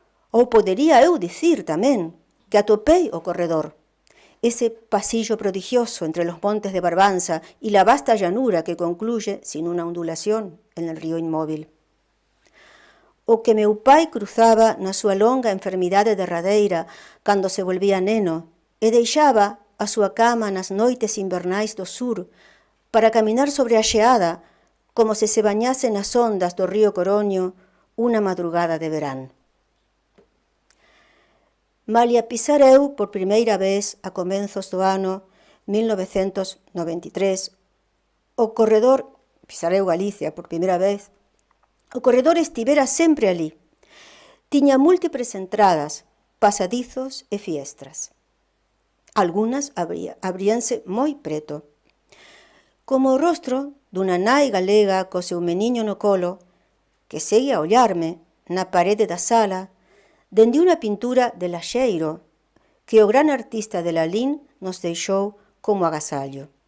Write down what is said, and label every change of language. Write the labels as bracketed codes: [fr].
[gl] Ou podería eu dicir tamén que atopei o corredor, [es] ese pasillo prodigioso entre los montes de Barbanza y la vasta llanura que concluye sin una ondulación en el río inmóvil. [gl] O que meu pai cruzaba na súa longa enfermidade derradeira cando se volvía neno e deixaba a súa cama nas noites invernais do sur para caminar sobre a xeada como se bañase nas ondas do río Coroño unha madrugada de verán. Malia pisar eu por primeira vez a comenzos do ano 1993, o corredor, pisar eu Galicia por primeira vez, o corredor estivera sempre ali. Tiña múltiples entradas, pasadizos e fiestras. Algunas abríanse moi preto. Como o rostro dunha nai galega co seu meniño no colo, que segue a ollarme na parede da sala dende unha pintura de Laxeiro que o gran artista de Lalín nos deixou como agasallo.